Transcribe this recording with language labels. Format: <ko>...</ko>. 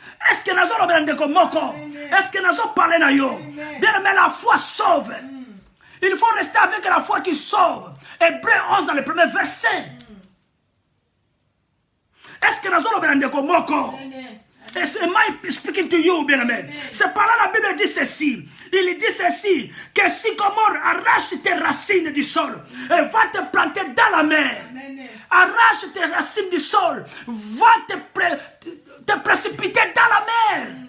<fr>Est-ce que nous avons parlé de moko? Est-ce que nous avons parlé de yo? Bien, mais la foi sauve. Il faut rester avec la foi qui sauve. Hébreu 11 dans le premier verset. Est-ce que nous avons parlé de moko?</fr> <en>Am I speaking to you, bien-aimé?</en> <fr>C'est par là la Bible dit ceci. Il dit ceci, que sycomore arrache tes racines du sol et va te planter dans la mer. Arrache tes racines du sol, va te précipiter dans la mer.</fr>